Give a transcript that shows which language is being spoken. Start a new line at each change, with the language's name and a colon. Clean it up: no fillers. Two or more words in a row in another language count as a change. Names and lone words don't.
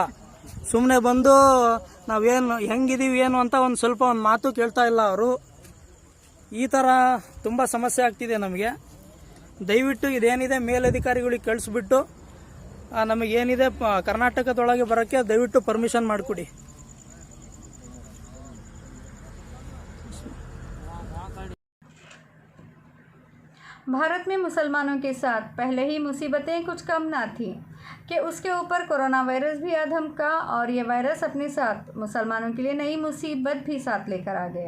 Kannada: ಸುಮ್ಮನೆ ಬಂದು ನಾವೇನು ಹೆಂಗಿದೀವಿ ಏನು ಅಂತ ಸ್ವಲ್ಪ ಒಂದು ಮಾತು ಕೇಳ್ತಾ ಇಲ್ಲ ಅವರು. ಈ ಥರ ತುಂಬ ಸಮಸ್ಯೆ ಆಗ್ತಿದೆ ನಮಗೆ. ದಯವಿಟ್ಟು ಇದೇನಿದೆ ಮೇಲಧಿಕಾರಿಗಳಿಗೆ ಕಳಿಸ್ಬಿಟ್ಟು ನಮಗೇನಿದೆ ಕರ್ನಾಟಕದೊಳಗೆ ಬರೋಕ್ಕೆ ದಯವಿಟ್ಟು ಪರ್ಮಿಷನ್ ಮಾಡಿಕೊಡಿ.
Hindi: भारत में मुसलमानों के साथ पहले ही मुसीबतें कुछ कम ना थी कि उसके ऊपर कोरोना वायरस भी अधम का, और ये वायरस अपने साथ मुसलमानों के लिए नई मुसीबत भी साथ लेकर आ गया।